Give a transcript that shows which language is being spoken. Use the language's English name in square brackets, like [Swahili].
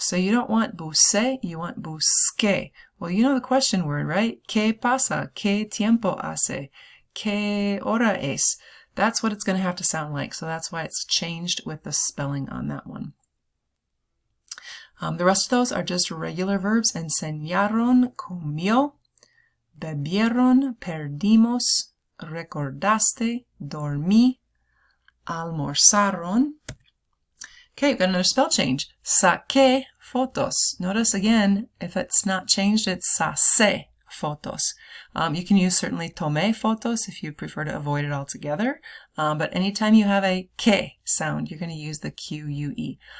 [English] So you don't want busé, you want busqué. Well, you know the question word, right? [Spanish] ¿Qué pasa? ¿Qué tiempo hace? ¿Qué hora es? [English] That's what it's going to have to sound like. So that's why it's changed with the spelling on that one. The rest of those are just regular verbs. Enseñaron, comió, bebieron, perdimos, recordaste, dormí, almorzaron. Okay, we've got another spell change. [Spanish] Saqué fotos. [English] Notice again, if it's not changed, it's [Spanish] sacé fotos. [English] You can use certainly [Spanish] tomé fotos [English] if you prefer to avoid it altogether. But anytime you have a que sound, you're going to use the Q-U-E.